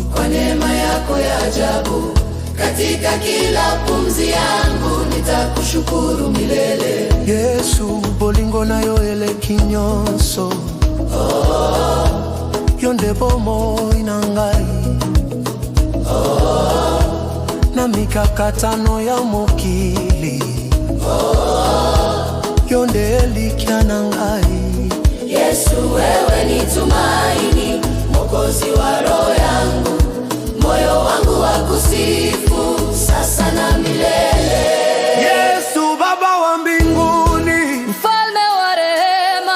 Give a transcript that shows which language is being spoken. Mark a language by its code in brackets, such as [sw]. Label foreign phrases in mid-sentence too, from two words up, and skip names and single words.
[sw] kwa neema yako ya ajabu. Katika kila pumzi yangu nitakushukuru milele. [ln] Yesu bolingo nayo eleki nyonso yonde bomoi na ngai na mikakatano ya mokili yonde elikia na ngai. [sw] Yesu wewe ni tumaini, Mwokozi wa roho yangu. Moyo wangu wa kusifu sasa na milele. Yesu Baba wa mbinguni, Mfalme wa rehema,